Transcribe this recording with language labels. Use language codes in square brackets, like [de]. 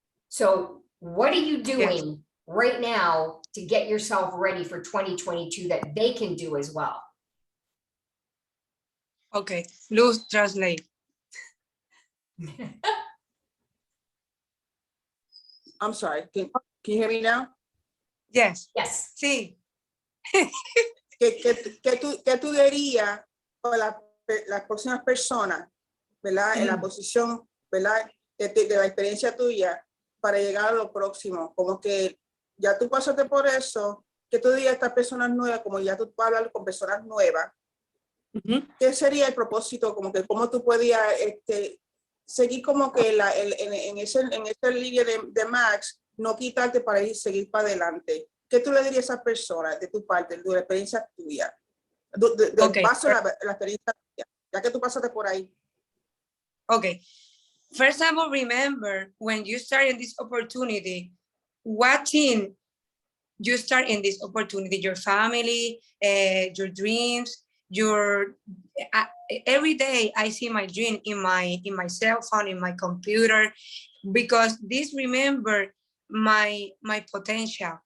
[en] So what are you doing right now to get yourself ready for 2022 that they can do as well? Okay, Luz, translate. I'm sorry, can you hear me now? Yes. Yes. [es] Sí. ¿Qué tú dirías para las próximas personas, ¿verdad? En la posición, ¿verdad? De la experiencia tuya para llegar a lo próximo, como que ya tú pasaste por eso, que tú dirías a estas personas nuevas, como ya tú puedes hablar con personas nuevas, Mhm. ¿qué sería el propósito? Como que cómo tú podías seguir como que en ese línea de Max, no quitarte para ir seguir para adelante. ¿Qué tú le dirías a esa persona de tu parte, de la experiencia tuya? [en] Okay. [es] Paso la experiencia tuya, ya que tú pasaste por ahí. [en] Okay. First of all, remember when you start in this opportunity, what team you start in this opportunity, your family, your dreams, your every day I see my dream in my cell phone, in my computer, because this remember my potential.